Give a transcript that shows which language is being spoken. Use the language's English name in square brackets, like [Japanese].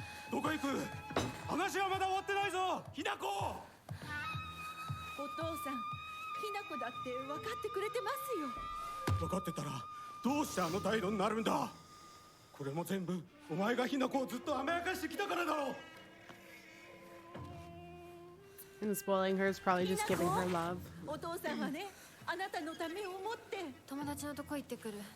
[Japanese] どこ行く。話はまだ終わってないぞ、ひなこ。お父さん、ひな子だって分かってくれてますよ。分かってたらどうしてあの態度になるんだ。これも全部お前がひな子をずっと甘やかしてきたからだろう。 [English] And spoiling her is probably just giving her love. [Japanese] お父さんはね、あなたのためを思って友達のとこ行ってくる。